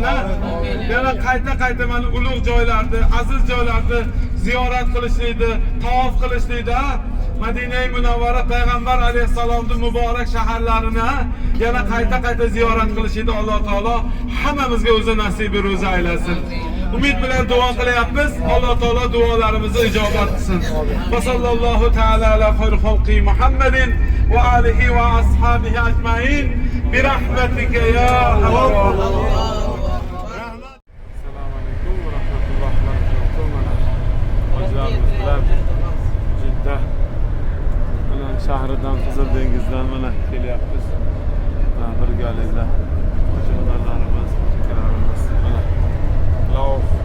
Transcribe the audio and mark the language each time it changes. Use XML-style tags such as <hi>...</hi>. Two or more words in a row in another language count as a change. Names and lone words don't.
<uz>Yana qayta mana ulug' joylarni, aziz joylarni ziyorat qilishlikni, tavof qilishlikni, Madina-i Munavvara payg'ambar alayhisalomning muborak shaharlarini yana qayta ziyorat qilishni Alloh taolo hammamizga o'zi nasib ro'zi aylasin. Umid bilan duo qilyapmiz. Alloh taolo duolarimizni ijobat qilsin.</uz> <ar>وصلى الله تعالى على خير خلقه محمد وآله وأصحابه أجمعين برحمتك يا الله. السلام عليكم ورحمة الله وبركاته.</ar> <uz>Hojilarimiz bilan Jidda shahridan Qizil dengizdan mana kelyapmiz. Birgalikda hojilarimiz, fikrlarimiz mana Laos</uz>